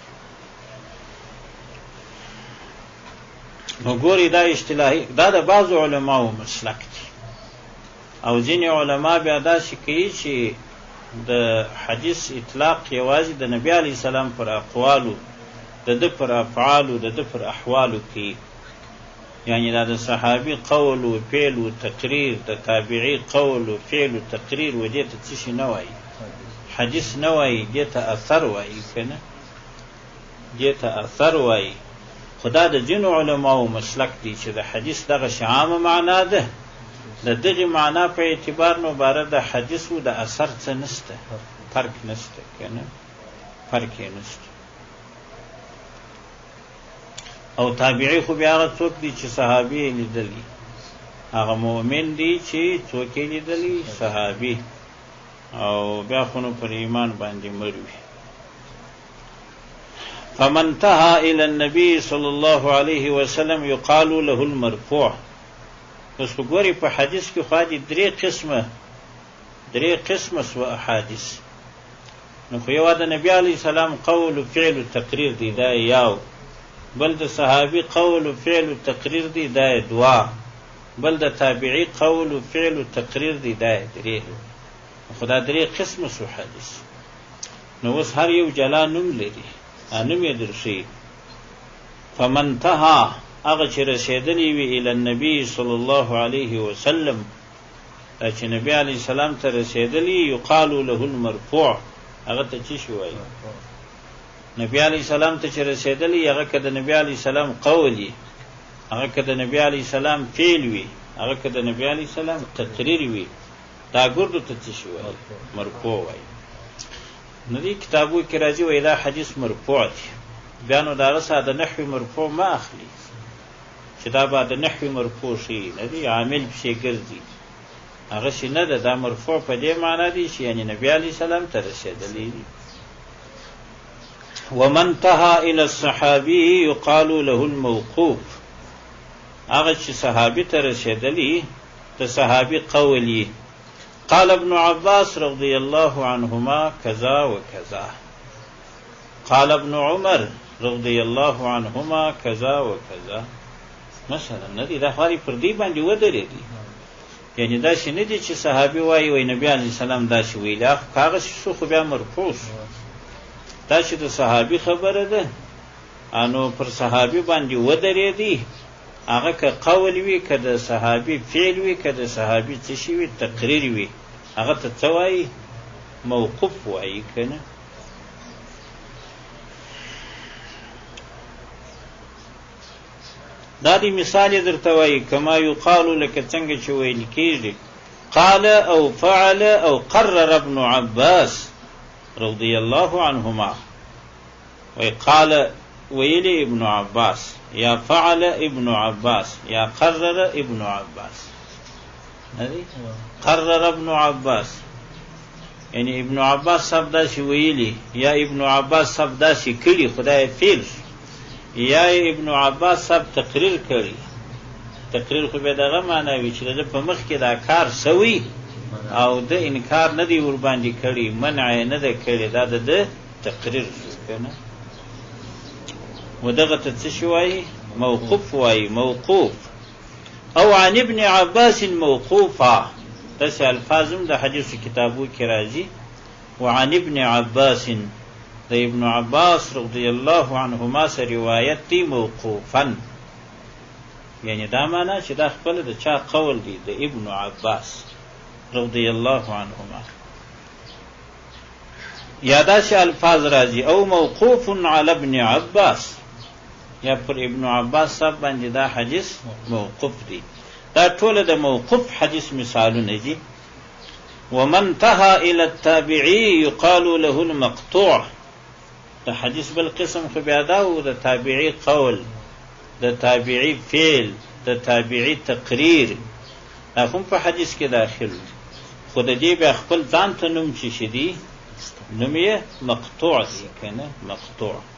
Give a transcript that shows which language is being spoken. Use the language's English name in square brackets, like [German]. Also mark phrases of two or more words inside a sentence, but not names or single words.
[Pashto] نو ګوري دا اصطلاحي، دا د بعضو علماو مسلک دی، او ځینې علما بیا داسې کوي چې د حدیث اطلاق یوازې د نبی علیه السلام پر اقوالو، د ده پر افعالو، د ده پر احوالو کې، یعنی دا د صحابي قول و فعل و تقریر، د تابعی قول و فعل و تقریر، و دې ته څه شي نه وایي، حدیث نه وایي، دې ته اثر وایي که نه، دې ته اثر وایي. خدا د ځینو علماو مسلک دی چې د حدیث دغه عامه معنا ده، د دغه معنا په اعتبار نو باره د حدیث و د اثر څه نسته، فرق نسته که نه، فرق یې نسته. او تابعی خو بیا هغه څوک دی چې صحابي یې لیدلی، هغه مؤمن دی چې څوک یې لیدلی، صحابي، او بیا خو نو پر ایمان باندې مړ وي. [Arabic] فمن انتهى الى النبي صلى الله عليه وسلم يقال له المرفوع. [Pashto] پس وګورئ په حدیث کې خو دې درې قسمه سو احادیث، نو خو یو د نبی علیه السلام قول و فعل و تقریر دی، دا یو، بل د صحابي قول و فعل و تقریر دی، دا دوا، بل د تابعی قول و فعل و تقریر دی، دا درې. خو دا درې قسمه سو حدیث. نو اوس هر یو جلا نوم لري، نوم یې درښي. [Arabic] فمن انتهى، [Pashto] هغه چې رسېدلی وي [Arabic] الی النبي صلی الله علیه وسلم، [Pashto] چې نبی علیه السلام ته رسېدلی، [Arabic] یقال له المرفوع، [Pashto] هغه ته څه شي وایي؟ نبی علیه السلام ته چې رسېدلی، هغه که د نبی علیه السلام قول وي، هغه که د نبی علیه السلام فعل وي، هغه که د نبی علیه السلام تقریر وي، دا ګردو ته څه شي وایي؟ مرفوع وایي. نو دې کتابو کې راځي وایي دا حدیث مرفوع دی. بیا نو د هغه څخه د نحوي مرفوع مه اخلي چې دا به د نحوي مرفوع شي، نه دی، عامل پسې ګرځي، هغه شي نه ده. دا مرفوع په دې معنا دی چې یعنی نبی علیه السلام ته رسېدلی دي. [Arabic] ومن انتهى الى الصحابي يقال له الموقوف، [Pashto] هغه چې صحابي ته رسېدلی د صحابي قول. [Arabic] قال ابن عباس رضي الله عنهما كذا وكذا، قال ابن عمر رضي الله عنهما كذا وكذا. [Pashto] مثلا ندی دا خاري پر دی باندې ودرېدي، یعنی دا شي نه دي چې صحابي وایي نبی عليه السلام دا شي ویل، هغه شو خو بیا مرفوع، دا چې د صحابي خبره ده انو پر صحابي باندې ودرېدي. هغه که قول وي، که د صحابي فعل وي، که د صحابي څه شي وي، تقریر وي، هغه ته څه وایي؟ موقوف وایي کنه. دا دی مثال درته وایي [Arabic] کما یقال [Pashto] لکه څنګه چې ویل کېږي قال او فعل او قرر ابن عباس [Arabic] رضی الله عنهما. [Pashto] وی قال ویلی ابن عباس، یا فعل ابن عباس، یا قرر ابن عباس. قرر ابن عباس یعنی ابن عباس صاحب داسې ویلی، یا ابن عباس صاحب داسې کړي، خدای فعل، یا ابن عباس صاحب تقریر کړي. تقریر خو به دغه معنا وي چې د په مخ کې دا کار سوي او د انکار نه دی ور باندې کړي، منع نه ده کړي، دا د تقریر کنه. ودغه ته څه شي وایي؟ موقوف وایي. [Arabic] موقوف او عن ابن عباس موقوفا، [Pashto] داسې الفاظم د حدیث کتابو کې راځي. وعن ابن عباس، د ابن عباس [Arabic] رضی الله عنهما [Pashto] سره روایت دی موقوفا، یعنی دا معنا چې دا خپل د چا قول دی؟ د ابن عباس [Arabic] رضی الله عنهما. [Pashto] یا داسې الفاظ راځي او [Arabic] موقوف علی ابن عباس، [Pashto] یا پر ابن عباس صاحب باندې دا حدیث موقوف دی. دا ټول د موقوف حدیث مثالونه دي. [Arabic] ومن انتهى الى التابعي يقال له المقطوع. [Pashto] دا حدیث بل قسم خو بیا دا و د تابعی قول، د تابعی فعل، د تابعی تقریر، دا هم په حدیث کې داخل دي. خو د دې بیا خپل ځان ته نوم چې شي دي، نوم یې مقطوع دی کنه، مقطوع.